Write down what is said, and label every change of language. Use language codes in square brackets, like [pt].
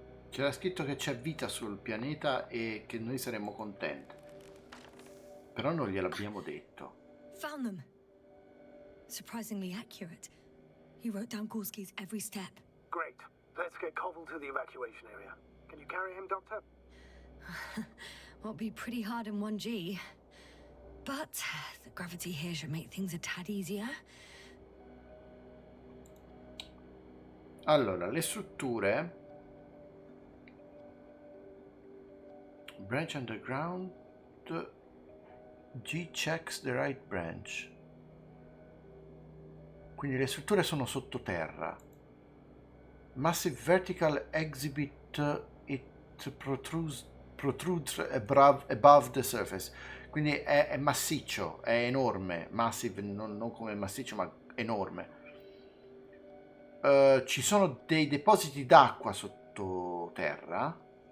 [it] C'era scritto che c'è vita sul pianeta e che noi saremmo contenti. Però non gliel'abbiamo detto. [en] Found them. surprisingly accurate. He wrote down Gorski's every step. Great. Let's get Koval to the evacuation area. Can you carry him, Doctor? Will be pretty hard in 1G. But the gravity here should make things a tad easier. [it] Allora, le strutture. [en] Branch underground. G checks the right branch. [it] Quindi le strutture sono sottoterra. [en] Massive vertical exhibit, it protrudes above the surface. [it] Quindi è massiccio, è enorme. Massive, non come massiccio, ma enorme. Ci sono dei depositi d'acqua sottoterra.